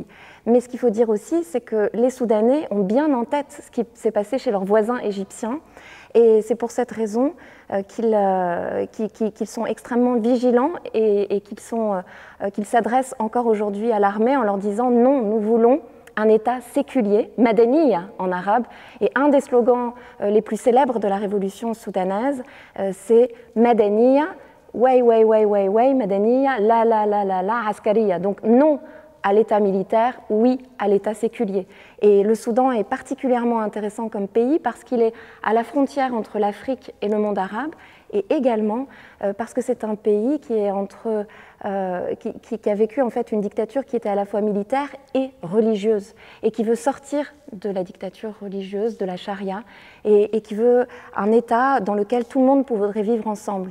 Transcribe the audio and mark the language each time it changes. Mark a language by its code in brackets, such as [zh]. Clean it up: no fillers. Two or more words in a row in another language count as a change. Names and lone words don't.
[fr] Mais ce qu'il faut dire aussi, c'est que les Soudanais ont bien en tête ce qui s'est passé chez leurs voisins égyptiens, et c'est pour cette raison qu'ils sont extrêmement vigilants et qu'ils s'adressent encore aujourd'hui à l'armée en leur disant « non, nous voulons » un État séculier, Madaniya en arabe, et un des slogans les plus célèbres de la révolution soudanaise, c'est Madaniya, way, way, way, way, way, [ar] مدنية، لا، عسكرية. [fr] Donc non à l'État militaire, oui à l'État séculier. Et le Soudan est particulièrement intéressant comme pays parce qu'il est à la frontière entre l'Afrique et le monde arabe, et également parce que c'est un pays qui est qui a vécu en fait une dictature qui était à la fois militaire et religieuse, et qui veut sortir de la dictature religieuse, de la charia, et qui veut un État dans lequel tout le monde pourrait vivre ensemble.